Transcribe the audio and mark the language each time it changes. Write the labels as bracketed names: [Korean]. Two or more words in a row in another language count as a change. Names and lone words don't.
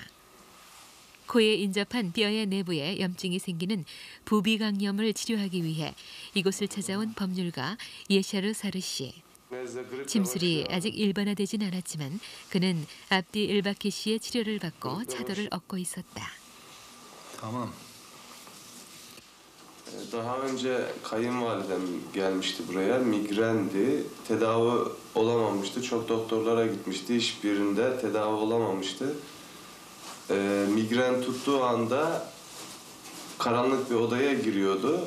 [Korean] 코에 인접한 뼈의 내부에 염증이 생기는 부비강염을 치료하기 위해 이곳을 찾아온 법률가 예샤르 사르 씨. 침술이 아직 일반화되진 않았지만 그는 압디 일바키 씨의 치료를 받고 차도를 얻고 있었다. [Turkish] Tamam. Daha önce kayınvalidem gelmişti buraya. Migrendi. Tedavi olamamıştı. Çok doktorlara gitmişti. Hiçbirinde tedavi olamamıştı. Migren tuttuğu anda karanlık bir odaya giriyordu.